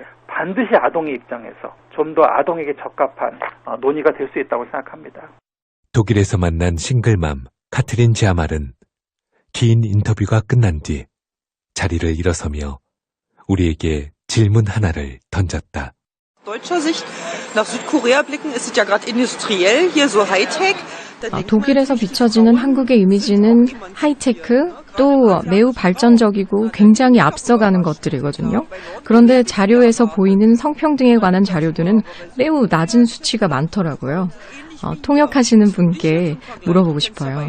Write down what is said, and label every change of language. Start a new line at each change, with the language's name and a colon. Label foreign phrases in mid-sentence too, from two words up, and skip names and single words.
Korean: 반드시 아동의 입장에서 좀 더 아동에게 적합한 논의가 될 수 있다고 생각합니다. 독일에서 만난 싱글맘 카트린 지아말은 긴 인터뷰가 끝난 뒤 자리를 일어서며 우리에게 질문 하나를 던졌다.
German: deutscher Sicht nach Südkorea blicken, ist es ja gerade industriell, hier so Hightech.
Korean: 독일에서 비춰지는 한국의 이미지는 하이테크, 또 매우 발전적이고 굉장히 앞서가는 것들이거든요. 그런데 자료에서 보이는 성평등에 관한 자료들은 매우 낮은 수치가 많더라고요. 통역하시는 분께 물어보고 싶어요.